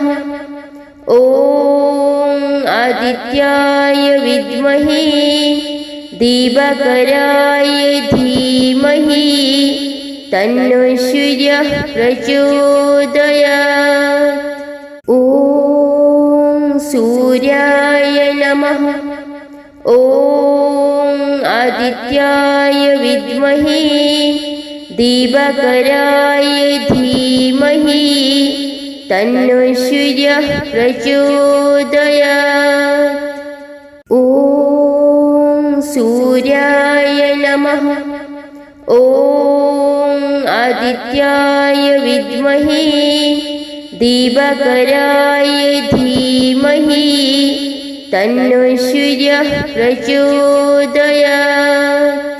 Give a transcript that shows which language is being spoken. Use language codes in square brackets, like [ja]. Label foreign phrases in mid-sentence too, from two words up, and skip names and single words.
[sa] ॐ आदित्याय विद्महे दिवाकराय धीमहि तन्नो सूर्यः प्रचोदयात्। ॐ सूर्याय नमः। ॐ आदित्याय विद्महे दिवाकराय धीमहि തന്നോ സൂര്യഃ പ്രചോദയാത്. ഓം സൂര്യായ നമഃ. ഓം ആദിത്യായ വിദ്മഹേ ദീപകരായ ധീമഹി തന്നോ സൂര്യഃ പ്രചോദയാത്.